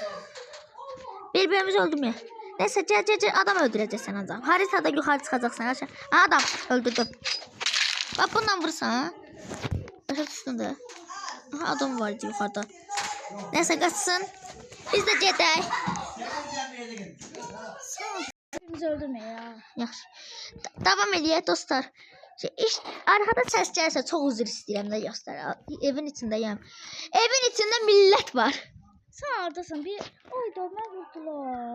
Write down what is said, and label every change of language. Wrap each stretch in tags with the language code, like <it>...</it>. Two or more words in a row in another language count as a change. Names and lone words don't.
<tr>Birbirimizi öldürmeye. Neyse, gel adam öldüreceksin adam. Haritada yukarı çıkacaksın. Aşağı. Adam öldürdüm. Bak bundan vursan. Aşağı üstünde. Aha, adam var yukarıda. Neyse, kaçsın. Biz de gedək. Bizi öldürme ya.</tr> <az>Yaxşı. Davam edək dostlar. Arkada səs gəlsə çox üzr istəyirəm də dostlar. Evin içindəyəm. Evin içində millət var. Sen hardasın? Bir oyda mən vurdular.</az>